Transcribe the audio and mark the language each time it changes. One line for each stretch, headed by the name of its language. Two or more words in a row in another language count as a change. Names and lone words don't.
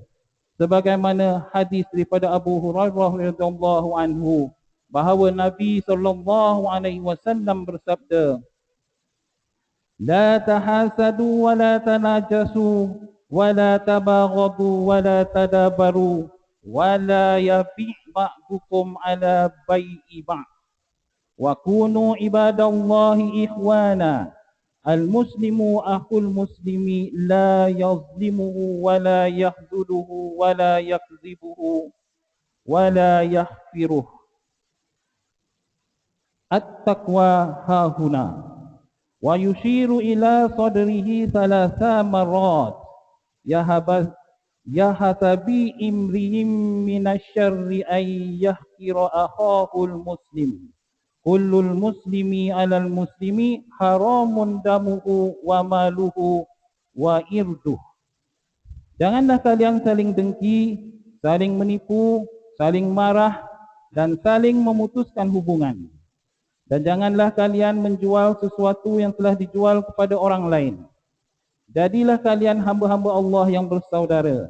Malay: Sebagaimana hadis daripada Abu Hurairah
Arabic: رضي الله عنه
Malay: bahawa Nabi
Arabic: صلى الله عليه وسلم
Malay: bersabda,
Arabic: "لا تحاسدوا ولا تناجشوا ولا تباغضوا ولا تدابروا ولا يبع بعضكم على بيع بعض وكونوا عباد الله إخوانا. المسلم أخو المسلم لا يظلمه ولا يخذله ولا يكذبه ولا يحقره. التقوى هاهنا." ويشير إلى صدره ثلاث مرات. بحسب امرئ من الشر أن يحقر أخاه المسلم. كل المسلم على المسلم حرام دمه وماله وعرضه.
Malay: Janganlah kalian saling dengki, saling menipu, saling marah, dan saling memutuskan hubungan. Dan janganlah kalian menjual sesuatu yang telah dijual kepada orang lain. Jadilah kalian hamba-hamba Allah yang bersaudara.